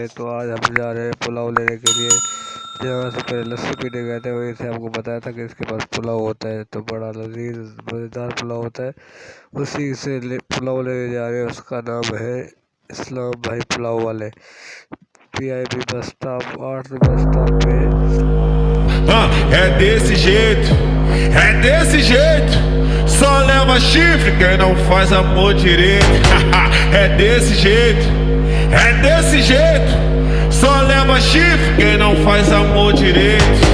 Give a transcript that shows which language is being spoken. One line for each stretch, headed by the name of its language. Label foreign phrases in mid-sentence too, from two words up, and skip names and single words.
Hindi: तो आज हम जा रहे हैं पुलाव लेने के लिए। जहाँ से पहले लस्सी पीने गए थे वहीं से हमको बताया था कि इसके पास पुलाव होता है, तो बड़ा लजीज मज़ेदार पुलाव होता है। उसी से पुलाव लेने जा रहे हैं। उसका नाम है इस्लाम भाई पुलाव वाले।
English: PIB bus stop 8 bus stop पे।
Portuguese: É desse jeito, é desse jeito. Só leva chifre quem não faz amor direito. É desse jeito, é desse jeito. Só leva chifre quem não faz amor direito.